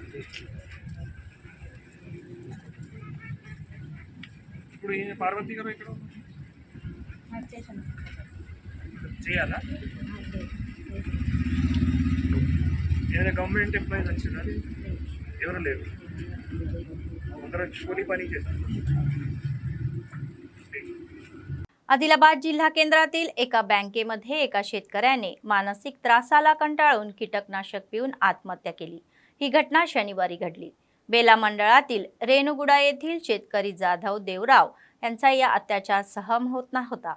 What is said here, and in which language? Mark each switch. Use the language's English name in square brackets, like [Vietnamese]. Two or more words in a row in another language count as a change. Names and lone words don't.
[Telugu] ఇప్పుడు పార్వతి గారు ఇక్కడ చేయాలా? ఏదైనా [English] government employees [Telugu] వచ్చినారు? ఎవరు లేరు, అందరూ కూలి పని చేస్తారు। [Marathi] आदिलाबाद जिल्हा केंद्रातील एका बँकेमध्ये एका शेतकऱ्याने मानसिक त्रासाला कंटाळून कीटकनाशक पिऊन आत्महत्या केली। ही घटना शनिवारी घडली। बेला मंडळातील रेणुगुडा येथील शेतकरी जाधव देवराव यांचा या अत्याचार सहन होत नव्हता।